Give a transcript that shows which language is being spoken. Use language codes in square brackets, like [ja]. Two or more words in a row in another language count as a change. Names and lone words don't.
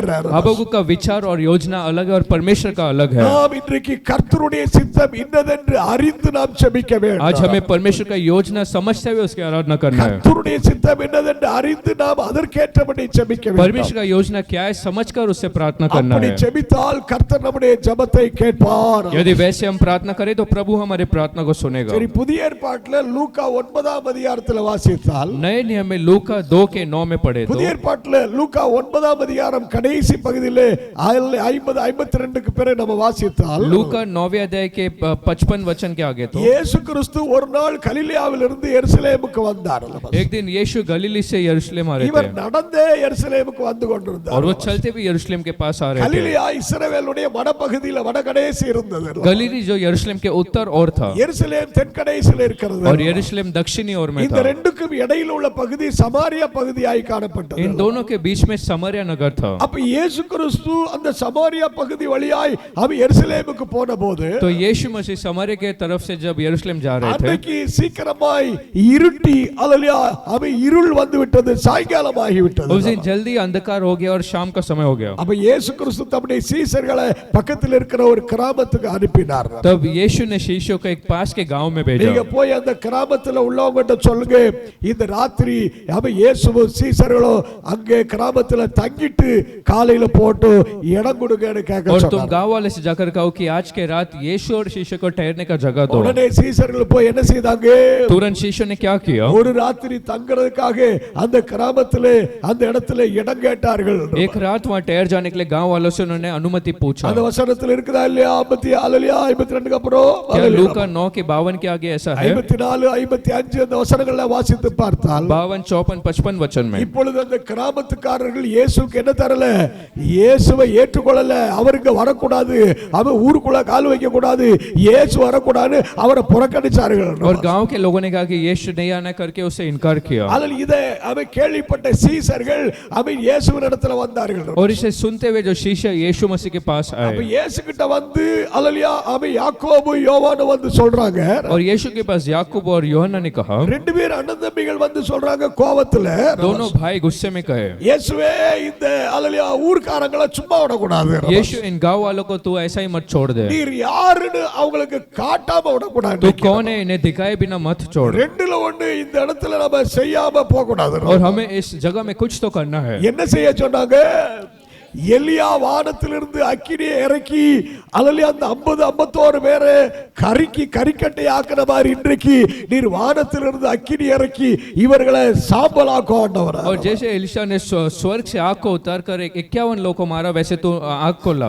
[hi] हबक्कुक का विचार और योजना अलग है और परमेश्वर का अलग है। [ta] நாம் இன்றைக்கு கர்த்தருடைய சித்தம் இன்னதென்று அறிந்து நாம் ஜெபிக்க வேண்டும். [hi] आज हमें परमेश्वर का योजना समझते हुए उसकी आराधना करना है। [ta] கர்த்தருடைய சித்தம் என்னதென்று அறிந்து நாம் அதற்கேற்றபடி ஜெபிக்க வேண்டும். [hi] परमेश्वर का योजना क्या है समझकर उससे प्रार्थना करना [ta] அப்படி [hi] है। [ta] ஜெபித்தால் கர்த்தர் நம்முடைய ஜெபத்தை கேட்பார். [hi] यदि वैसे हम प्रार्थना करें तो प्रभु हमारे प्रार्थना को सुनेगा। [ta] சரி, புதிய ஏற்பாட்டில் லூக்கா 9ஆம் அதிகாரத்தில் வாசித்தால், [hi] नए नियम में लूका 2:9 में पढ़े तो, [ta] புதிய ஏற்பாட்டில் லூக்கா 9ஆம் அதிகாரம் கடைசி பகுதியிலே 50-52க்கு பிறகு நம்ம வாசித்தால், [hi] लूका 9वें अध्याय के 55 वचन के आगे तो, [ta] இயேசு கிறிஸ்து ஒரு நாள் கலிலேயாவிலிருந்து எருசலேமுக்கு வந்தார். [hi] एक दिन यीशु गलीली से यरूशलेम आ रहे [ta] இவர் [hi] थे [ta] நடந்தே எருசலேமுக்கு வந்து கொண்டிருந்தார். [hi] और वो चलते भी यरूशलेम के पास आ रहे थे। [ta] கலிலேயா இஸ்ரவேலுடைய வடபகுதியில வடகடைசி இருந்தது. [hi] गलीली जो यरूशलेम के उत्तर और था [ta] எருசலேம் தென்கடைசியில் இருக்கிறது. [hi] और यरूशलेम दक्षिणी ओर में [ta] இந்த [hi] था। [ta] ரெண்டுக்கும் இடையில உள்ள பகுதி சமாரியா பகுதியாய் காணப்பட்டது. [hi] इन दोनों के बीच में समरिया नगर था। [ta] அப்ப இயேசு கிறிஸ்து அந்த சமாரியா பகுதி வழியாய் அவ எருசலேமுக்கு போனபோது, [hi] तो यीशु मसीह समरिया के तरफ से जब यरूशलेम जा रहे थे, [ta] அன்னைக்கு சீக்கிரமாய் இருட்டி அல்லேலூயா அவ இருள் வந்து விட்டது, சாயங்காலமாகி விட்டது. [hi] उस दिन जल्दी अंधकार हो गया और शाम का समय हो गया। [ta] அப்ப இயேசு கிறிஸ்து தம்முடைய சீஷர்களை பக்கத்தில் இருக்கிற ஒரு கிராமத்துக்கு அனுப்பினார். [hi] तब यीशु ने शिष्यों को एक पास के गांव में भेजा। [ta] நீங்க போய் அந்த கிராமத்துல உள்ளவங்ககிட்ட சொல்லுங்க, இந்த ராத்திரி அவ இயேசுவும் சீஷர்களும் அங்கே கிராமத்துல தங்கிட்டு காலையில போட்டு இடம் கொடுங்கன்னு கேட்க [hi] और तुम [ta] சொன்னார். [hi] गांव वाले से जाकर कहो कि आज के रात यीशु और शिष्य को ठहरने का जगह दो। [ta] உடனே சீஷர்கள் போய் என்ன செய்தாங்க? [hi] तुरंत शिष्य ने क्या किया? [ta] ஒரு ராத்திரி தங்கறதுக்காக அந்த கிராமத்திலே அந்த இடத்துல இடம் கேட்டார்கள். [hi] एक रात वहां ठहर जाने के लिए गांव वालों से उन्होंने अनुमति पूछा। [ta] அந்த वचனத்துல இருக்குதா இல்லையா? 52 அப்புறம் [hi] क्या लूका 9 के 52 के आगे ऐसा है? [ta] 54 55 அந்த வசனங்களை வாசித்து பார்த்தால் [hi] 52 54 55 वचन में [ta] இப்பொழுது அந்த கிராமத்துக்காரர்கள் இயேசுக்கு என்ன தரல? இயேசுவை ஏற்றுக்கொள்ளல. அவருக்கு வரக்கூடாது, அவ ஊருக்குள்ள கால் வைக்க கூடாது, இயேசு வரக்கூடாது, அவரை புறக்கணிச்சார்கள். [hi] और गांव के लोगों ने कहा कि यीशु नहीं आना करके उसे इनकार किया। [ta] அதில் இதை அவ கேள்விப்பட்ட சீஷர்கள் அவ இயேசுவின் இடத்துல வந்தார்கள். [hi] और इसे सुनते हुए जो शिष्य यीशु मसीह के पास [ta] அப்ப [hi] आए [ta] இயேசு கிட்ட வந்து அல்லேலூயா அவ யாக்கோபு யோவான் வந்து சொல்றாங்க. [hi] और यीशु के पास याकूब और यूहन्ना ने कहा, [ta] ரெண்டு பேர் அண்ணன் தம்பிகள் வந்து சொல்றாங்க கோவத்துல, [hi] दोनों भाई गुस्से में कहे, [ta] இயேசுவே இந்த அல்லேலூயா ஊர்க்காரங்களை சும்மா விடக்கூடாது. [hi] यीशु इन गांव वालों को तू ऐसा ही मत छोड़ दे, [ta] நீர் யாருன்னு அவங்களுக்கு காட்டாம விடக்கூடாது. [hi] तू कौन है इन्हें दिखाए बिना मत छोड़. [ta] ரெண்டுல ஒண்ணு இந்த இடத்துல நம்ம செய்யாம போக கூடாது. [hi] और हमें इस जगह में कुछ तो करना है. [ta] என்ன செய்ய சொன்னாங்க? எலியா வானத்திலிருந்து அக்கினியை இறக்கி அல்லேலூயா அந்த 50-51 பேரை கரிக்கட்டை ஆக்கின மாதிரி இன்றைக்கு நீர் வானத்திலிருந்து அக்கினி இறக்கி இவர்களை சாம்பலாக்க ஆண்டவர். [hi] और जैसे एलिशा ने स्वर्ग से आग को उतार कर 51 लोगों को मारा, वैसे तू आग को ला.